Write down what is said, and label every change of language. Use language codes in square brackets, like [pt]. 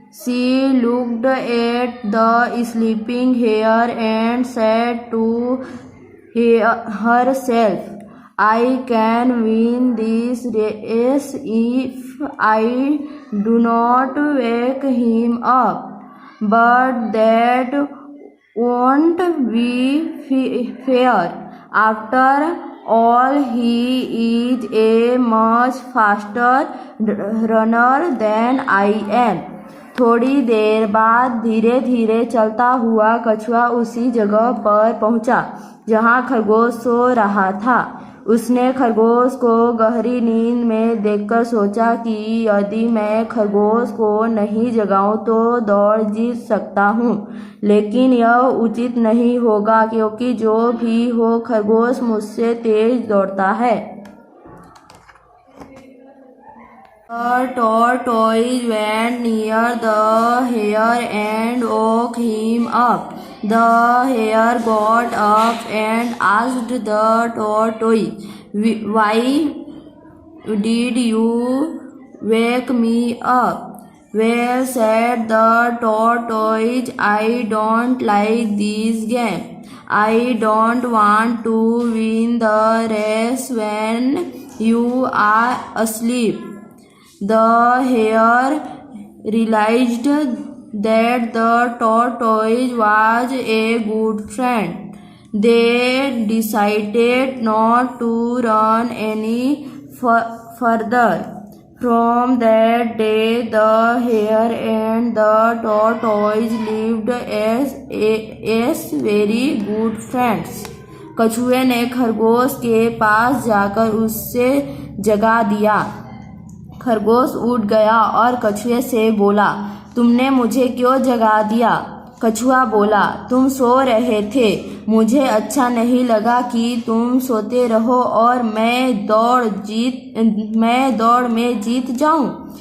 [en] She looked at the sleeping hare and said to herself, I can win this race if I do not wake him up. But that won't be fair. After all, he is a much faster runner than I am. [hi] थोड़ी देर बाद धीरे धीरे चलता हुआ कछुआ उसी जगह पर पहुंचा जहां खरगोश सो रहा था। उसने खरगोश को गहरी नींद में देखकर सोचा कि यदि मैं खरगोश को नहीं जगाऊं तो दौड़ जीत सकता हूँ, लेकिन यह उचित नहीं होगा क्योंकि जो भी हो खरगोश मुझसे तेज दौड़ता है। [en] The tortoise went near the hare and woke him up. The hare got up and asked the tortoise, "Why did you wake me up?" "Well," said the tortoise, "I don't like this game. I don't want to win the race when you are asleep." The hare realized that the tortoise was a good friend. They decided not to run any further. From that day, the hare and the tortoise lived as very good friends. [hi] कछुए ने खरगोश के पास जाकर उससे जगा दिया। खरगोश उठ गया और कछुए से बोला, "तुमने मुझे क्यों जगा दिया?" कछुआ बोला, "तुम सो रहे थे। मुझे अच्छा नहीं लगा कि तुम सोते रहो और मैं दौड़ में जीत जाऊं।"